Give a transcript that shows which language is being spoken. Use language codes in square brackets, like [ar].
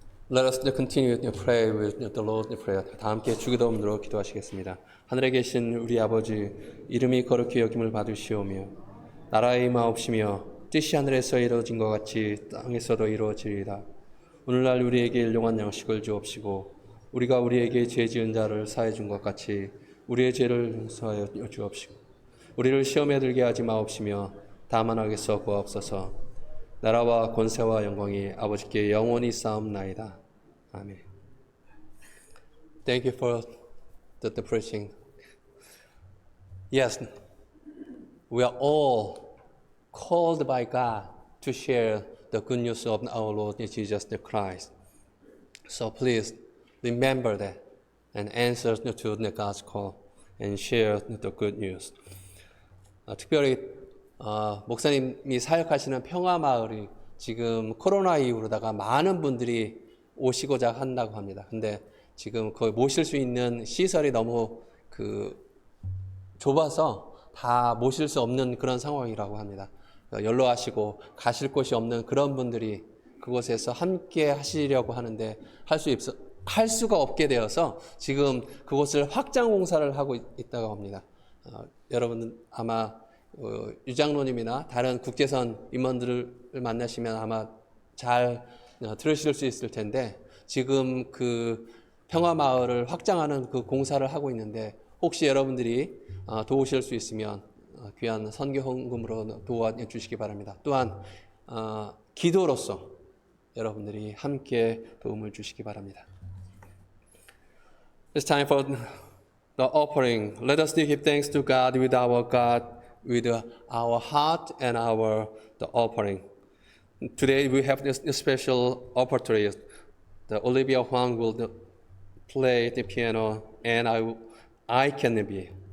[en] Let us continue to pray with the Lord's Prayer. [ko] 다 함께 주기도문으로 기도하시겠습니다. 하늘에 계신 우리 아버지 이름이 거룩히 여김을 받으시오며 나라의 임하옵시며 뜻이 하늘에서 이루어진 것 같이 땅에서도 이루어지리이다. 오늘날 우리에게 일용할 양식을 주옵시고 우리가 우리에게 죄 지은 자를 사해 준 것 같이 우리의 죄를 용서하여 주옵시고 우리를 시험에 들게 하지 마옵시며 다만 악에서 구하옵소서. 나라와 권세와 영광이 아버지께 영원히 쌓옵나이다. 아멘. [en] Thank you for the preaching. Yes, we are all called by God to share the good news of our Lord Jesus Christ. So please remember that and answer to God's call and share the good news. [ko] 특별히 목사님이 사역하시는 평화마을이 지금 코로나 이후로다가 많은 분들이 오시고자 한다고 합니다. 근데 지금 거기 모실 수 있는 시설이 너무 좁아서 다 모실 수 없는 그런 상황이라고 합니다. 연로하시고 가실 곳이 없는 그런 분들이 그곳에서 함께 하시려고 하는데 할 수가 없게 되어서 지금 그곳을 확장 공사를 하고 있다고 합니다. 여러분은 아마 유장로님이나 다른 국제선 임원들을 만나시면 아마 잘 들으실 수 있을 텐데 지금 그 평화마을을 확장하는 그 공사를 하고 있는데 혹시 여러분들이 도우실 수 있으면 귀한 선교 헌금으로 도와주시기 바랍니다. 또한 기도로서 여러분들이 함께 도움을 주시기 바랍니다. [en] It's time for the offering. Let us give thanks to God with our God with our heart and the offering. Today we have this special opportunity. The Olivia Huang will play the piano, and I can be.